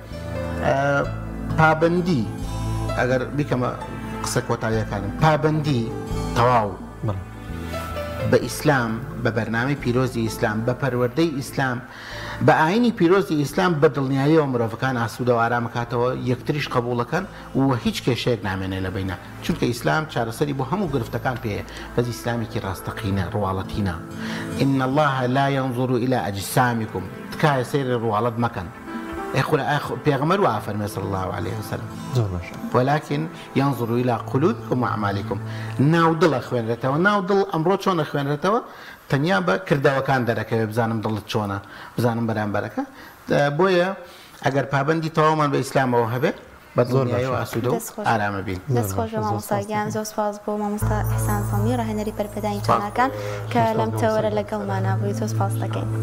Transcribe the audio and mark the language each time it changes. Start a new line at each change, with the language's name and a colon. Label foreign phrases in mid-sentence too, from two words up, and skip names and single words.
Central Kurdish: پابەندی ئەگەر بیکەمە قسە کۆتاییەکانم پابەندی تەواو بە ئیسلام بە بەرنامەی پیرۆزی ئیسلام بە پەروەردەی ئیسلام بە ئاینی پیرۆزی ئیسلام بە دڵنیاییەوە مرۆڤەکان ئاسوودە و ئارامەکاتەوە یەکتریش قبولەکەن و هیچ کێشەیەک نامێنێ لە بینە چونکە ئیسلام چارەسەری بۆ هەموو گرفتەکان پێەیە بەس ئیسلامێکی ڕاستەقینە ڕواڵەتینە
Arabic: إن الله لا ينظر إلى أجسامكم
Central Kurdish: تکایە سەیری ڕواڵەت مەکەن پێغەمبەر وا فەرمێ
Arabic: صلی الله عليه وسلم ولكن ينظر إلى قلوبكم وأعمالكم
Central Kurdish: ناو دڵە خوێنرێتەوە ناو دڵ ئەمڕۆ چۆنە خوێنرێتەوە تەنیا بە کردەوەکان دەرەکەوێت بزانم دڵت چۆنە بزانم بەرامبەرەکە بۆیە ئەگەر پابندی تەواومان بە ئیسلامەوە هەبێت بە دڵنیاییەوە ئاسوودە و ئارامە بین. دەستخۆش بە مامۆستاگیان زۆر سپاس بۆ مامۆستا ئیحسان سامی ڕاهێنەری بەرپەدانی چۆنەکان کە لەم تەوەرە لەگەڵمانە بووی زۆر سپاس دەکەین.